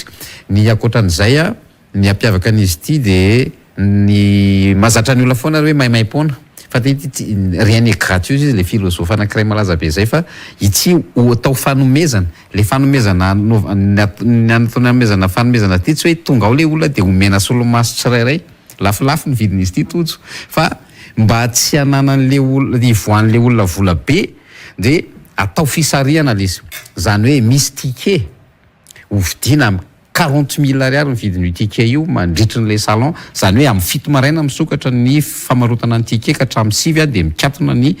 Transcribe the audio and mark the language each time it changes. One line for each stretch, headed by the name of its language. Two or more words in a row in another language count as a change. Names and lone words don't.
Malagasy: Ny ankoatran'izay ny ampiavaka an'izy ity dia ny mahazatra ny olona foana hoe maimaimpona fa
French: rien n'est gratuit
Malagasy: izy le filosofy anankiray malaza be zay fa ity atao fanomezana le fanomezana ny hanomezana fanomezana ity tsy hoe tonga ao le olona dia omena solomaso tsirairay lafilafy ny vidin'izy ity tojo fa mba tsy hanana an'le olona ivoan'le olona vola be dia atao fisariana izy zany hoe misy ticket hovidiana 40,000 ariary ny vidin'io ticket io mandritry n'ilay salon zany hoe amin'ny fito maraina misokatra ny famarotana ny ticket ka hatramin'ny 6 dia mikatona